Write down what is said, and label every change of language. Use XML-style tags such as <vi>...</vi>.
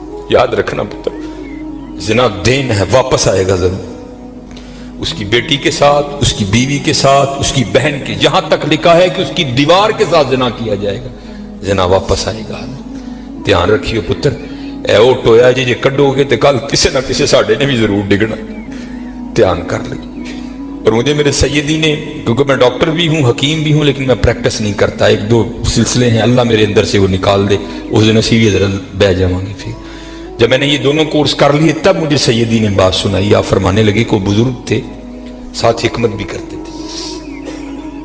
<ur>یاد رکھنا پتر، زنا دین ہے، واپس آئے گا ضرور. اس کی بیٹی کے ساتھ، اس کی بیوی کے ساتھ، اس کی بہن کے، یہاں تک لکھا ہے کہ اس کی دیوار کے ساتھ زنا کیا جائے گا، زنا واپس آئے گا.</ur> <pa>دھیان رکھیو پتر، اے او ٹویا جی کڈو گے تو کل کسی نہ کسی ساڈے نے بھی ضرور ڈگنا.</pa> <ur>دھیان کر لیں. اور مجھے میرے سیدی نے، کیونکہ میں ڈاکٹر بھی ہوں، حکیم بھی ہوں، لیکن میں پریکٹس نہیں کرتا، ایک دو سلسلے ہیں اللہ میرے اندر سے وہ نکال دے، اس دن اسی بھی ذرا بہ جاؤں گے. پھر جب میں نے یہ دونوں کورس کر لیے تب مجھے سیدی نے بات سنائی. آپ فرمانے لگے کوئی بزرگ تھے، ساتھ حکمت بھی کرتے تھے.</ur>